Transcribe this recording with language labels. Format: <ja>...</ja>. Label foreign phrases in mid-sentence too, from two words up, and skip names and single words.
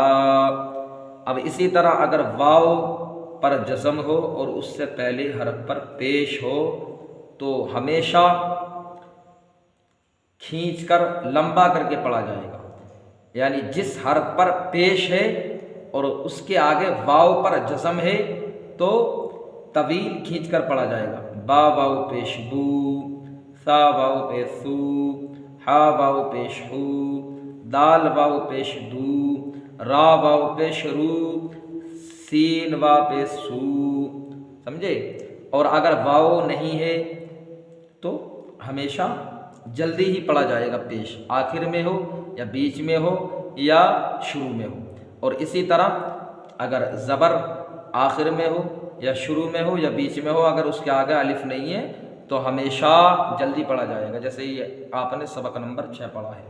<ur>اب اسی طرح اگر واو پر جزم ہو اور اس سے پہلے حرف پر پیش ہو تو ہمیشہ کھینچ کر لمبا کر کے پڑھا جائے گا، یعنی جس حرف پر پیش ہے اور اس کے آگے واو پر جزم ہے تو طویل کھینچ کر پڑھا جائے گا۔ با واو پیش بو، سا واو پیش سو، ہا واو پیش ہو، دال واو پیش دو، را واو پیش رو، سین واو پیش سو، سمجھے؟ اور اگر واو نہیں ہے تو ہمیشہ جلدی ہی پڑھا جائے گا، پیش آخر میں ہو یا بیچ میں ہو یا شروع میں ہو، اور اسی طرح اگر زبر آخر میں ہو یا شروع میں ہو یا بیچ میں ہو، اگر اس کے آگے الف نہیں ہے تو ہمیشہ جلدی پڑھا جائے گا، جیسے یہ آپ نے سبق نمبر 6 پڑھا ہے۔</ur>